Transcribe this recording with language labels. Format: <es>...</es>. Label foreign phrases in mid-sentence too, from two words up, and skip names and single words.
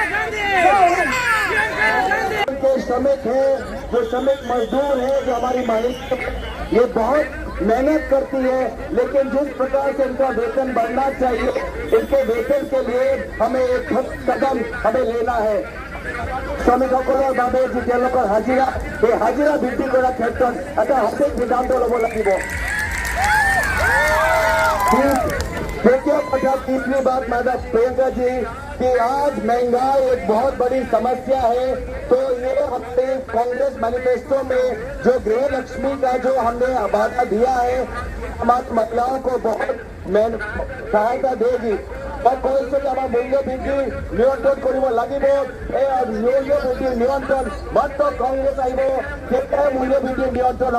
<hi>जो श्रमिक है, जो श्रमिक मजदूर है, जो हमारी महिला, ये बहुत मेहनत करती है, लेकिन जिस प्रकार से इनका वेतन बढ़ना चाहिए, इनके वेतन के लिए हमें एक कदम हमें लेना है।</hi> <as>শ্রমিকসকলৰ বাবে যি তেওঁলোকৰ হাজিৰা, এই হাজিৰা বৃদ্ধি কৰাৰ ক্ষেত্ৰত এটা সঠিক সিদ্ধান্ত ল'ব লাগিব।</as> <hi>देखिए पता तीसरी बात मैडम प्रियंका जी कि आज महंगाई एक बहुत बड़ी समस्या है, तो ये हमने कांग्रेस मैनिफेस्टो में जो गृह लक्ष्मी का जो हमने वादा दिया है, हमारी महिलाओं को बहुत सहायता देगी। और कोई से मूल्य बृद्धि नियंत्रण</hi> <as>কৰিব লাগিব। এই মূল্য বৃদ্ধি নিয়ন্ত্রণ মাত্ৰ কংগ্রেস আহিব, তেতিয়াহে মূল্য বৃদ্ধি নিয়ন্ত্রণ হ'ব।</as>